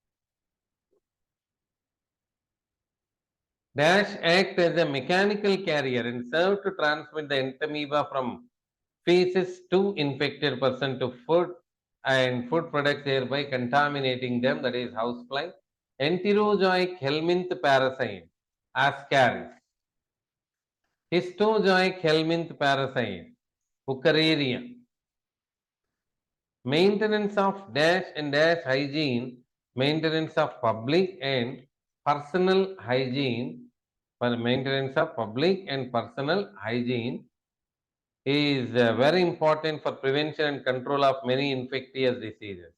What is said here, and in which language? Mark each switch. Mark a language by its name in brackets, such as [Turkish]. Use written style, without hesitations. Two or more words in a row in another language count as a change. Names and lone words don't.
[English] Dash act as a mechanical carrier and serve to transmit the entamoeba from feces to infected person to food and food products, thereby contaminating them, that is housefly. Enterozoic helminth parasite, Ascaris. Histozoic helminth parasite, Fucareria. Maintenance of dash and dash hygiene, maintenance of public and personal hygiene, for maintenance of public and personal hygiene is very important for prevention and control of many infectious diseases.